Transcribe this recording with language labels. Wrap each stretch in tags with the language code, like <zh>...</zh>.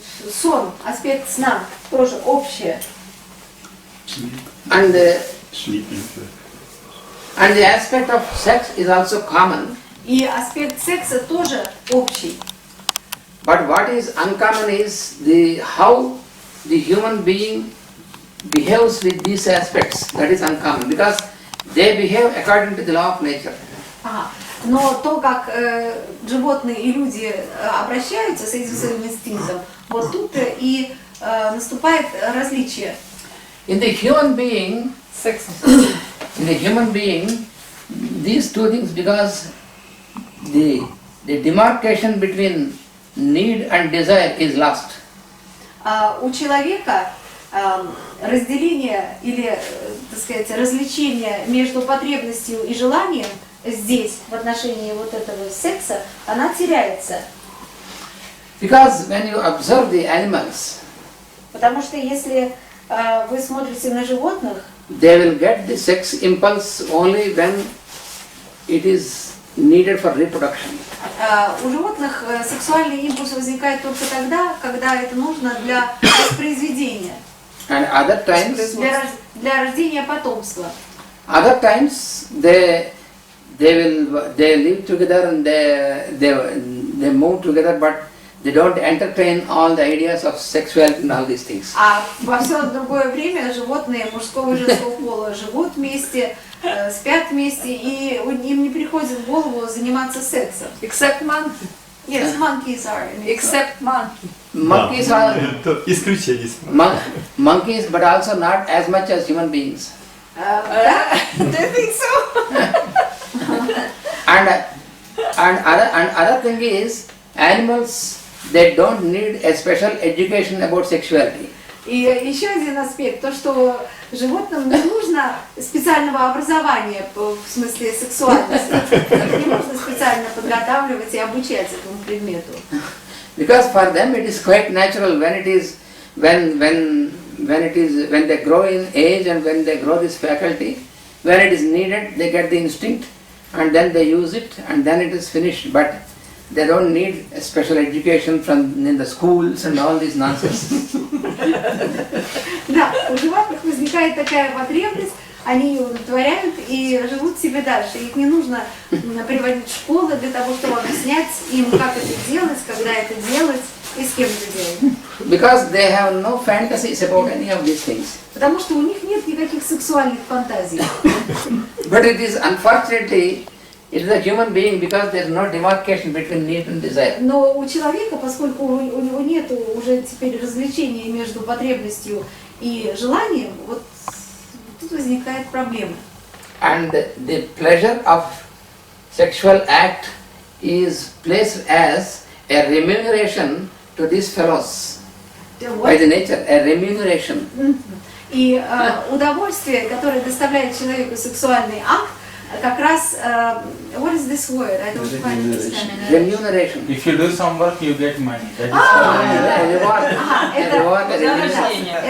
<ru>Сон, аспект сна, тоже общее.</ru> <en>And Sleeping. And the aspect of sex is also common.</en> <ru>И аспект секса тоже общий.</ru> <en>But what is uncommon is how the human being behaves with these aspects. That is uncommon because they behave according to the law of nature.</en> <ru>Но то, как животные и люди обращаются с этим своим инстинктом, вот тут и наступает различие.</ru> <en>In the human being, these two things, because the demarcation between need and desire is lost.</en> <ru>У человека разделение или, так сказать, различение между потребностью и желанием здесь, в отношении вот этого секса, она теряется.</ru> <en>Because when you observe the animals,</en> <ru>потому что если вы смотрите на животных,</ru> <en>they will get the sex impulse only when it is needed for reproduction.</en> <ru>У животных сексуальный импульс возникает только тогда, когда это нужно для воспроизведения,</ru> <en>And other times,</en> <ru>для рождения потомства.</ru> <en>other times they live together and they move together, but they don't entertain all the ideas of sexuality and all these things.</en> <ru>А во все другое время животные мужского и женского пола живут вместе, спят вместе, и им не приходит в голову заниматься сексом.</ru> <en>Except monkey. Yes, monkeys are. Except monkey. Monkeys are</en> <ru>Это исключение.</ru> <en>monkeys, but also not as much as human beings. Do you think so? And other thing is, animals, they don't need a special education about sexuality.</en> <ru>И еще один аспект, то, что животным не нужно специального образования в смысле сексуальности. Их не нужно специально подготавливать и обучать этому предмету.</ru> <en>Because for them it is quite natural when they grow in age and when they grow this faculty, when it is needed, they get the instinct and then they use it and then it is finished. But they don't need a special education from in the schools and all this nonsense.</en> <ru>Да, у животных возникает такая потребность, они ее удовлетворяют и живут себе дальше. Их не нужно приводить в школы для того, чтобы объяснять им, как это делать, когда это делать и с кем это делать.</ru> <en>Because they have no fantasies about any of these things.</en> <ru>Потому что у них нет никаких сексуальных фантазий.</ru> <en>But it is unfortunately, it is a human being because there is no demarcation between need and desire.</en> <ru>Но у человека, поскольку у него нет уже теперь развлечения между потребностью и желанием, вот тут возникает проблема.</ru> <en>And the pleasure of sexual act is placed as a remuneration to these fellows by the nature, a remuneration.</en> <ru>И удовольствие, которое доставляет человеку сексуальный акт, как раз,</ru> <en>what is this word? I don't quite understand. Remuneration. If you do some work, you get money. That is A reward. A reward, a remuneration.</en>